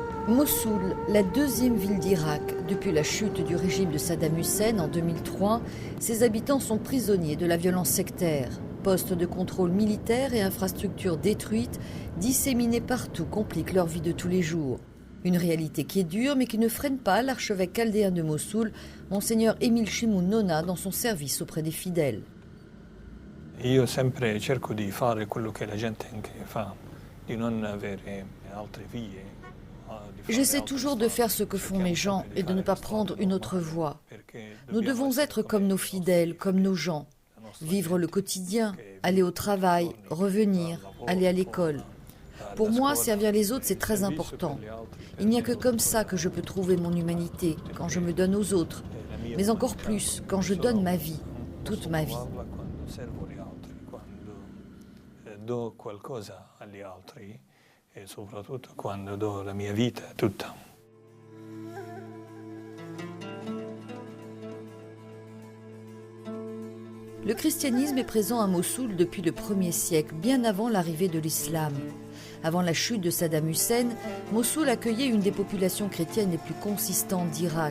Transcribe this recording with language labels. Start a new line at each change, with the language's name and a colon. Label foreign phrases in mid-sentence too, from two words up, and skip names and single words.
French: Mossoul, la deuxième ville d'Irak. Depuis la chute du régime de Saddam Hussein en 2003, ses habitants sont prisonniers de la violence sectaire. Postes de contrôle militaire et infrastructures détruites, disséminées partout, compliquent leur vie de tous les jours. Une réalité qui est dure mais qui ne freine pas l'archevêque chaldéen de Mossoul, Monseigneur Émile Chimoun Nona, dans son service auprès des fidèles.
Italian: Io sempre cerco di fare quello che la gente anche fa, di non avere altre vie.
French: J'essaie toujours de faire ce que font mes gens et de ne pas prendre une autre voie. Nous devons être comme nos fidèles, comme nos gens. Vivre le quotidien, aller au travail, revenir, aller à l'école. Pour moi, servir les autres, c'est très important. Il n'y a que comme ça que je peux trouver mon humanité, quand je me donne aux autres. Mais encore plus, quand je donne ma vie, toute ma vie.
Italian: Do qualcosa agli altri e soprattutto quando do la mia vita tutta.
French: Le christianisme est présent à Mossoul depuis le 1er siècle, bien avant l'arrivée de l'islam. Avant la chute de Saddam Hussein, Mossoul accueillait une des populations chrétiennes les plus consistantes d'Irak.